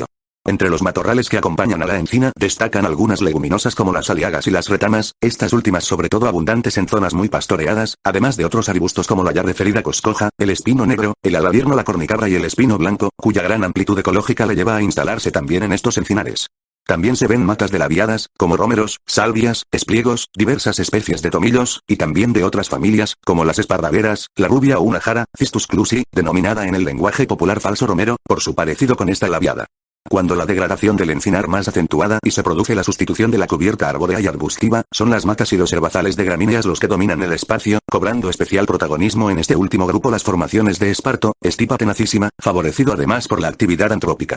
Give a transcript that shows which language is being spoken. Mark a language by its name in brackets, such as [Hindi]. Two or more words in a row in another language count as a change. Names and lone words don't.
[Spanish] Entre los matorrales que acompañan a la encina, destacan algunas leguminosas como las aliagas y las retamas, estas últimas sobre todo abundantes en zonas muy pastoreadas, además de otros arbustos como la ya referida coscoja, el espino negro, el aladierno, la cornicabra y el espino blanco, cuya gran amplitud ecológica le lleva a instalarse también en estos encinares. También se ven matas de labiadas, como rómeros, salvias, espliegos, diversas especies de tomillos, y también de otras familias, como las esparragueras, la rubia o una jara, Cistus clusi, denominada en el lenguaje popular falso romero, por su parecido con esta labiada. Cuando la degradación del encinar más acentuada y se produce la sustitución de la cubierta arbórea y arbustiva, son las matas y los herbazales de gramíneas los que dominan el espacio, cobrando especial protagonismo en este último grupo las formaciones de esparto, estipa tenacísima, favorecido además por la actividad antrópica.